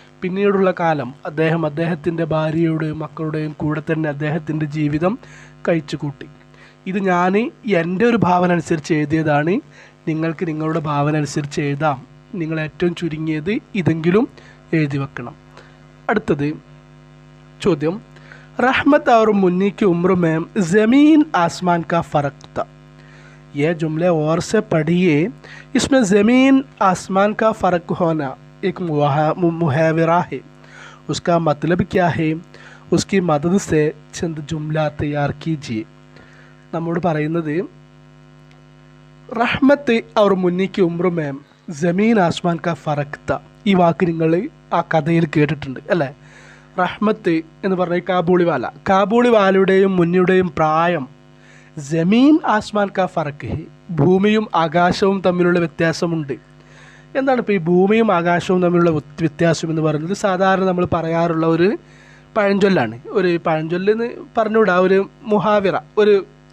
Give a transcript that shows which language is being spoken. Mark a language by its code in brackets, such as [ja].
[ml] പിന്നീടുള്ള കാലം അദ്ദേഹത്തിൻ്റെ ഭാര്യയുടെയും മക്കളുടെയും കൂടെ തന്നെ അദ്ദേഹത്തിൻ്റെ ജീവിതം കഴിച്ചു കൂട്ടി. ഇത് ഞാൻ എൻ്റെ ഒരു ഭാവന അനുസരിച്ച് എഴുതിയതാണ്. നിങ്ങൾക്ക് നിങ്ങളുടെ ഭാവന അനുസരിച്ച് എഴുതാം. നിങ്ങൾ ഏറ്റവും ചുരുങ്ങിയത് ഇതെങ്കിലും എഴുതി വെക്കണം. അടുത്തത് ചോദ്യം, [hi] റഹ്മത്ത് और मुन्नी की उम्र में ज़मीन आसमान का फ़र्क था. यह जुमले और से पढ़िए. इसमें ज़मीन आसमान का फ़र्क होना एक मुहावरा है. उसका मतलब क्या है? उसकी मदद से चंद जुमला तैयार कीजिए. [ml] നമ്മോട് പറയുന്നത്, [hi] റഹ്മത്ത് और मुन्नी की उम्र में ज़मीन आसमान का फ़र्क था. [ml] ഈ വാക്ക് നിങ്ങൾ ആ കഥയിൽ കേട്ടിട്ടുണ്ട് അല്ലേ. റഹ്മത്ത് എന്ന് പറഞ്ഞ കാബൂളിവാലയുടെയും മുന്നിയുടെയും പ്രായം [hi] ജമീൻ ആസ്മാൻ കാ ഫറക്ക്, [ml] ഭൂമിയും ആകാശവും തമ്മിലുള്ള വ്യത്യാസമുണ്ട്. എന്താണ് ഇപ്പോൾ ഈ ഭൂമിയും ആകാശവും തമ്മിലുള്ള വ്യത്യാസം എന്ന് പറയുന്നത്? സാധാരണ നമ്മൾ പറയാറുള്ള ഒരു പഴഞ്ചൊല്ലാണ്. ഒരു പഴഞ്ചൊല്ലെന്ന് പറഞ്ഞുകൂടാ, ഒരു മുഹാവിറ, ഒരു